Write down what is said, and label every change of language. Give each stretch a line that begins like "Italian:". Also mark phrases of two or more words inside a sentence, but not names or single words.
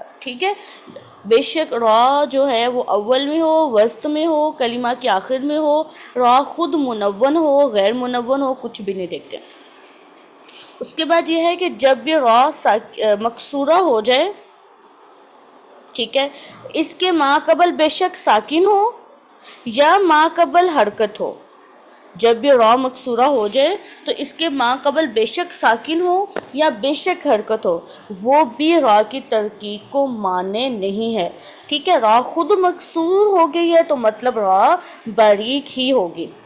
Urdu: ٹھیک ہے، بے شک را جو ہے وہ اول میں ہو، وسط میں ہو، کلمہ کے آخر میں ہو، را خود منون ہو، غیر منون ہو، کچھ بھی نہیں دیکھتے. اس کے بعد یہ ہے کہ جب بھی را مکسورہ ہو جائے، ٹھیک ہے، اس کے ما قبل بے شک ساکن ہو یا ما قبل حرکت ہو. جب بھی را مکسورہ ہو جائے تو اس کے ما قبل بے شک ساکن ہو یا بے شک حرکت ہو، وہ بھی را کی ترکیب کو مانے نہیں ہے. ٹھیک ہے، را خود مکسور ہو گئی ہے تو مطلب را باریک ہی ہوگی.